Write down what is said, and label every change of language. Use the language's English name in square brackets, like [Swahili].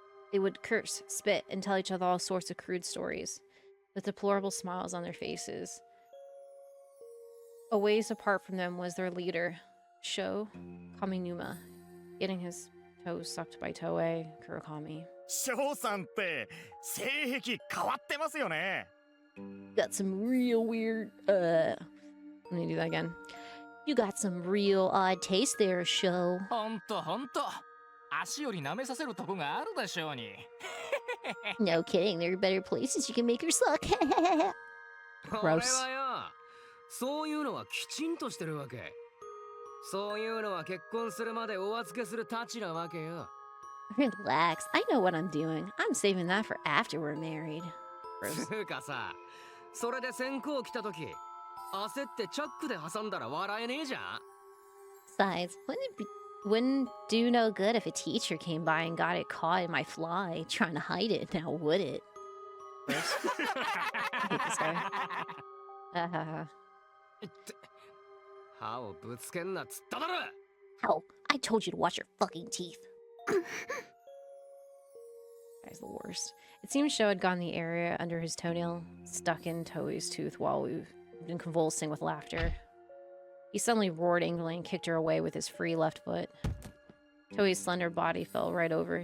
[English] They would curse, spit, and tell each other all sorts of crude stories, with deplorable smiles on their faces. A ways apart from them was their leader, Sho Kaminuma, getting his toes sucked by Toei Kurakami. [Japanese] Sho-san って性癖変わってますよね. [English] Got some real weird, let me do that again. You got some real odd taste there, Show. [Japanese] ほんとほんと。足より舐めさせるとこがあるでしょうに。 [English] No kidding, there are better places you can make her suck. [Japanese] 俺はよ、そういうのはきちんとしてるわけ。そういうのは結婚するまでお預けするたちなわけよ。 [English] Relax, I know what I'm doing. I'm saving that for after we're married. [Japanese] つうかさ、それで先行来た時、焦ってチャックで挟んだら笑えねえじゃん。 [English] Besides, wouldn't do no good if a teacher came by and got it caught in my fly trying to hide it, now would it? I hate this guy. [Japanese] 歯をぶつけんなっつっただろ。 [English] Hell, I told you to watch your fucking teeth. Guy's the worst. It seems Sho had gotten the area under his toenail stuck in Toei's tooth while we've been convulsing with laughter. He suddenly roared angrily and kicked her away with his free left foot. Toei's slender body fell right over.